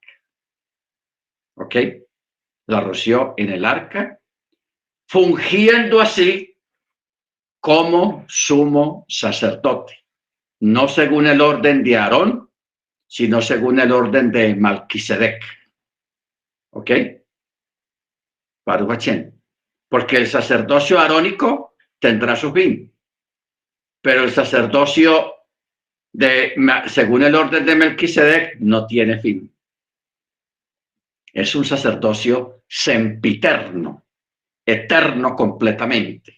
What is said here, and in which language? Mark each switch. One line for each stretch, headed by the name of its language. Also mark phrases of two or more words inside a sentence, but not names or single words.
Spanish: ¿Ok? La roció en el arca, fungiendo así como sumo sacerdote, no según el orden de Aarón, sino según el orden de Melquisedec. ¿Ok?
Hebrew: ברוך השם.
Spanish: Porque el sacerdocio arónico tendrá su fin, pero el sacerdocio según el orden de Melquisedec no tiene fin. Es un sacerdocio sempiterno, eterno completamente.